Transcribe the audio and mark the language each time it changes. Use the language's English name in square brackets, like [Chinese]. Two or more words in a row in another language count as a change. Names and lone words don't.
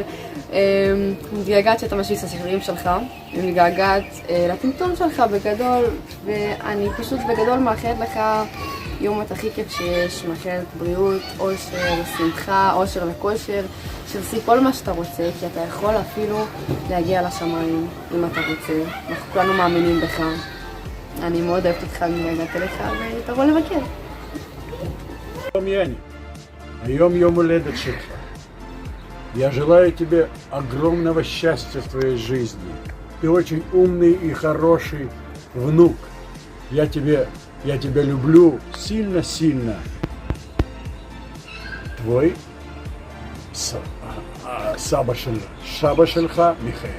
[Hebrew] מתגעגעת שאתה משוויץ הסיפורים שלך, מתגעגעת לטמטום שלך בגדול, ואני פשוט בגדול מאחלת לך יום הכי כיף שיש, מאחלת בריאות, אושר, שמחה, אושר וכושר, שתעשי כל מה שאתה רוצה, כי אתה יכול אפילו להגיע לשמיים אם אתה רוצה. אנחנו כולנו מאמינים בך. אני מאוד אוהבת אותך, מתגעגעת אליך, ותבוא לבקר. היום יום הולדת שלך. [Russian] Я желаю тебе огромного счастья в твоей жизни. Ты очень умный и хороший внук. Я тебя люблю сильно-сильно. Твой [Hebrew] סבא שלך [Russian] Михаил.